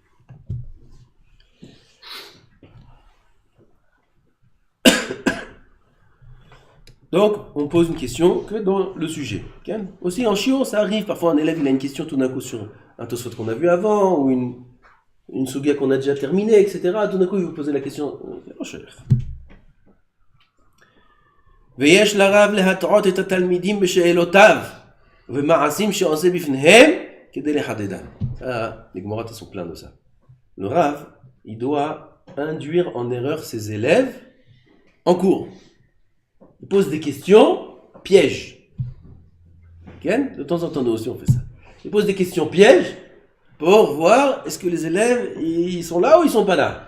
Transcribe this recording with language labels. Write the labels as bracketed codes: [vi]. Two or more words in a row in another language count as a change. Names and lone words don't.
[fr] Donc, on pose une question que dans le sujet. Okay? Aussi, en shiur, ça arrive. Parfois, un élève il a une question tout d'un coup sur un tosfot qu'on a vu avant, ou une sugia qu'on a déjà terminée, etc. Tout d'un coup, il vous pose la question. [he] ויש לרב להטעות את התלמידים בשאלותיו ומעשים שעושה בפניהם כדי לחדדם. [fr] Les Gemara sont pleins de ça. Le Rav, il doit induire en erreur ses élèves en cours. Il pose des questions pièges. Okay? De temps en temps, nous aussi, on fait ça. Il pose des questions pièges pour voir est-ce que les élèves, ils sont là ou ils sont pas là.